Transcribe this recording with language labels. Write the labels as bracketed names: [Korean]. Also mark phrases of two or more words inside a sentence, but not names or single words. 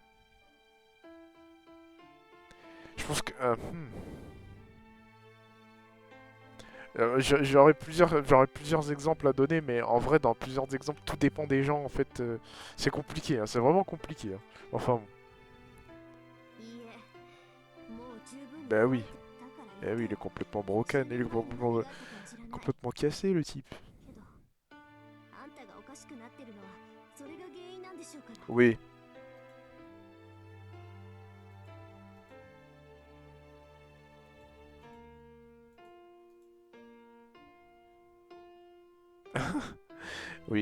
[French] Je pense que... j'aurais plusieurs exemples à donner, mais en vrai, dans plusieurs exemples, tout dépend des gens. En fait, c'est compliqué, hein, c'est vraiment compliqué. Hein. Enfin, bon. [Japanese] いいえ、もう十分に [French] Bah oui. [Japanese] だから [French] Eh oui, il est complètement broken, il est complètement cassé, le type. [Japanese] けど、あんたがおかしくなってるのはそれが原因なんでしょうから。 [French] Oui. Oui.